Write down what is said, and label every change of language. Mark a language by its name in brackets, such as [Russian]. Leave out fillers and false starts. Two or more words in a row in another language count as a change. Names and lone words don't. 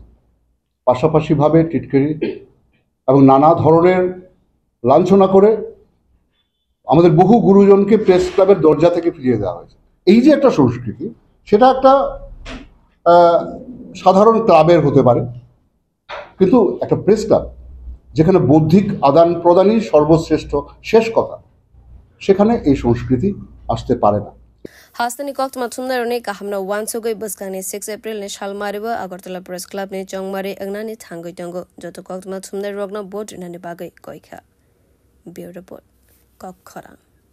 [Bangla] পাশাপাশিভাবে টিটকারি এবং নানা ধরনের লাঞ্ছনা করে আমাদের বহু গুরুজনকে প্রেস ক্লাবের দরজা থেকে ফিরিয়ে দেওয়া হয়েছে। এই যে একটা সংস্কৃতি, সেটা একটা সাধারণ ক্লাবের হতে পারে, কিন্তু একটা প্রেস ক্লাব যেখানে বৌদ্ধিক আদান প্রদানই সর্বশ্রেষ্ঠ শেষ কথা, সেখানে এই সংস্কৃতি আসতে পারে না। [Kok Borok] Hastani Koktma Tunaroni Kahamna Wansugoi Buskani 6 April ni Shalmariba Agartala Press Club ni Chongmari Agnani Tango Tango Joto Koktma Tumnar Rogna Board Nani Bagai Goika. [English] Bureau Report. Kokora.